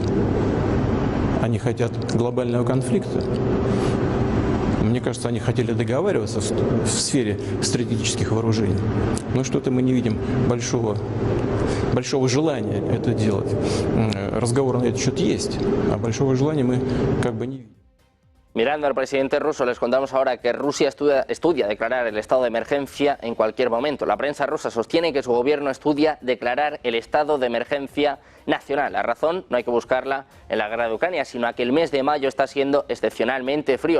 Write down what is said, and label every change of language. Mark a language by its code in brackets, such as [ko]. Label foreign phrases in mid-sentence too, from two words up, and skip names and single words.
[ru] Они хотят глобального конфликта. Мне кажется, они хотели договариваться в сфере стратегических вооружений. Но что-то мы не видим большого желания это делать. Разговор на этот счет есть, а большого желания мы как бы не видим. [es] Mirando al presidente ruso, les contamos ahora que Rusia estudia declarar el estado de emergencia en cualquier momento. La prensa rusa sostiene que su gobierno estudia declarar el estado de emergencia nacional. La razón no hay que buscarla en la guerra de Ucrania, sino a que el mes de mayo está siendo excepcionalmente frío.